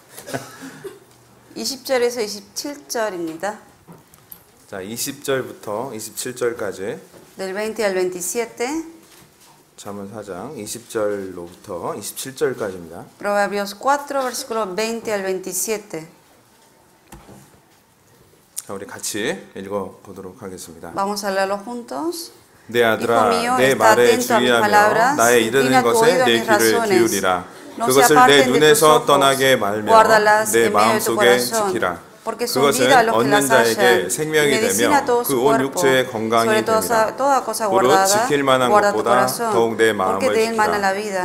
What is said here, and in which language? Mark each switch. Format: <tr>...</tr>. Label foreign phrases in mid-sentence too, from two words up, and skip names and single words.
<ko>20절에서 27절입니다. 자, 20절부터 27절까지</ko> <es>Del 20 al 27.</es> <ko>잠언 4장 20절로부터 27절까지입니다.</ko> <es>Proverbios 4, versículos 20 al 27.</es> <ko>자, 우리 같이 읽어보도록 하겠습니다.</ko> <es>Vamos a leerlo juntos.</es> <ko>내 아들아, 내 말에 주의하며 나의 이르는 것에 내 귀를 기울이라. 그것을 내 눈에서 떠나게 말며 내 마음속에 지키라. 그것은 얻는 자에게 생명이 되며 그 온 육체의 건강이 됩니다. 무릇 지킬 만한 것보다 더욱 내 마음을 지키라.</ko>